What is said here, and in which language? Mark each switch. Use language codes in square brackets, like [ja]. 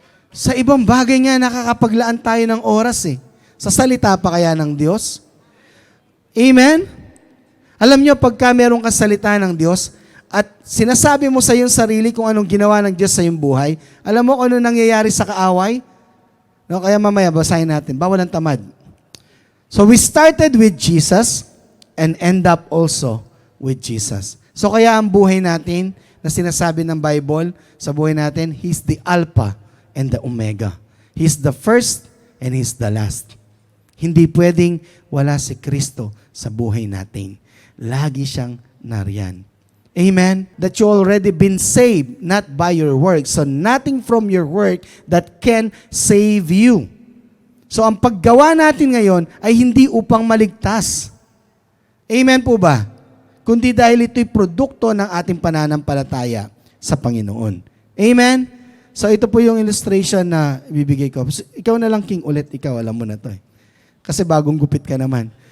[tl] Sa ibang bagay nga, nakakapaglaan tayo ng oras eh. Sa salita pa kaya ng Diyos? Amen? Alam nyo, pagka meron kang salita ng Diyos, at sinasabi mo sa iyong sarili kung anong ginawa ng Diyos sa iyong buhay, alam mo kung ano nangyayari sa kaaway? No, kaya mamaya, basahin natin. Bawal ang tamad. [en] So we started with Jesus and end up also with Jesus. [tl] So kaya ang buhay natin, na sinasabi ng Bible, sa buhay natin, [en] He's the Alpha and the Omega. He's the first and He's the last. [tl] Hindi pwedeng wala si Kristo sa buhay natin. Lagi siyang nariyan. Amen? [en] That you already been saved, not by your work. So nothing from your work that can save you. [tl] So ang paggawa natin ngayon ay hindi upang maligtas. Amen po ba? Kundi dahil ito'y produkto ng ating pananampalataya sa Panginoon. Amen? So ito po yung illustration na bibigay ko. Ikaw na lang, King, ulit. Ikaw, alam mo na to eh. Kasi bagong gupit ka naman.